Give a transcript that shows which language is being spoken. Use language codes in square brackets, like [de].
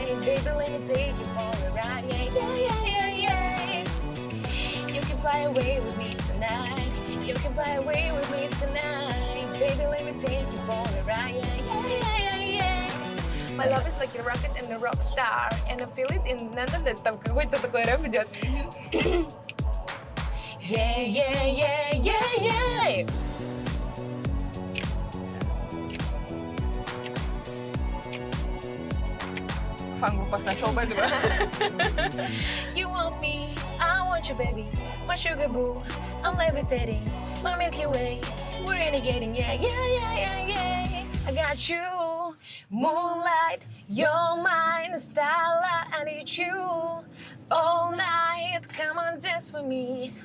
[en] Baby, let me take you for a ride. Yeah, yeah, yeah, yeah, yeah. You can fly away with me tonight. You can fly away with me tonight. Baby, let me take you for a ride. Yeah, yeah, yeah, yeah, yeah. My love is like a rocket and a rock star. And I feel it in... [ru] Там какой-то такой рэп идет. [en] Yeah, yeah, yeah, yeah, yeah. Фан-группасына чолбайды ба? You want me, I want you, baby, my sugar boo. I'm levitating, my Milky Way. We're renegading, yeah, yeah, yeah, yeah, yeah. I got you, moonlight, you're mine, starlight. I need you all night. Come on, dance with me.